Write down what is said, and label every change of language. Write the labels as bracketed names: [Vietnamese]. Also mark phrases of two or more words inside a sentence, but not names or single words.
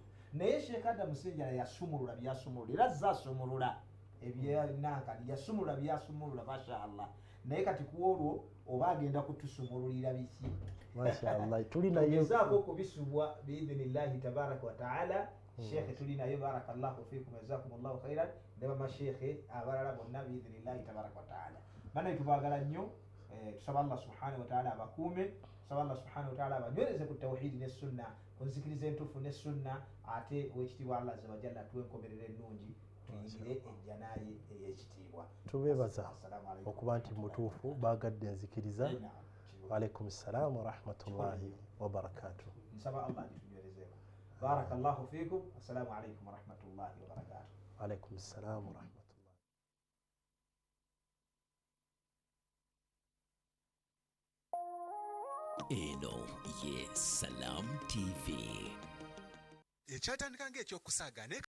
[Ganda] Naye Sheikh Adam Musinjala yasumulula byasumulula era zasumulula ebyenankali yasumulula byasumulula mashaallah. Naye kati kuolwo oba agenda kutusumululira biki mashaallah tuli naye gezaako kubisubwa [Arabic] بإذن الله تبارك وتعالى. [Ganda] Sheikh tuli naye [Arabic] بارك الله فيكم جزاكم الله خيرا [Ganda] ne bama sheikh abalala bonna [Arabic] بإذن الله تبارك وتعالى. [Ganda] Bana tubagala nnyo tusaba Allah [Arabic] سبحانه وتعالى [Ganda] abakuume tusaba Allah [Arabic] سبحانه وتعالى [Ganda] abanywereze ku tawhid ne sunna kunzikiriza entufu ne sunna ate wekitiibwa Allah [Arabic] عز وجل [Ganda] tuwe enkomerero ennungi tuyingire ejjanaye ey'ekitiibwa. Tubeebaza okuba nti mutuufu baagadde enzikiriza. [Arabic] وعليكم السلام ورحمة الله وبركاته. [Ganda] Nsaba Allah atunywerezeeko. [Arabic] بارك الله فيكم. السلام عليكم ورحمة الله وبركاته. وعليكم السلام ورحمة الله. [Ganda] Eno ye Salam TV. Ekyatandika ng'ekyokusaaga